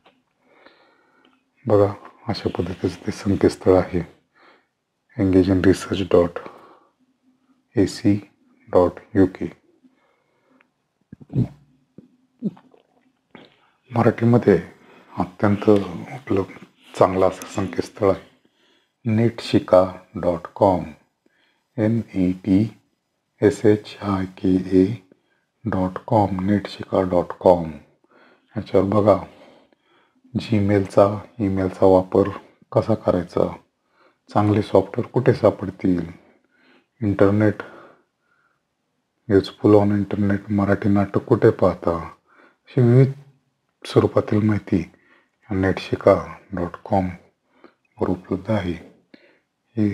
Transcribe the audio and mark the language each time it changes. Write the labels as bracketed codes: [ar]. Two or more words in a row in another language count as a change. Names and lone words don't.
[mr] बघा अशा पद्धतीचं ते संकेतस्थळ आहे engageinresearch.ac.uk. मराठीमध्ये अत्यंत उपलब्ध चांगला असं संकेतस्थळ आहे netshika.com, netshika.com, netshika.com. ह्याच्यावर बघा ईमेलचा वापर कसा करायचा, चांगले सॉफ्टवेअर कुठे सापडतील, [en] internet useful on internet, [mr] मराठी नाटक कुठे पाहता, अशी विविध स्वरूपातील माहिती netshika.com वर उपलब्ध आहे.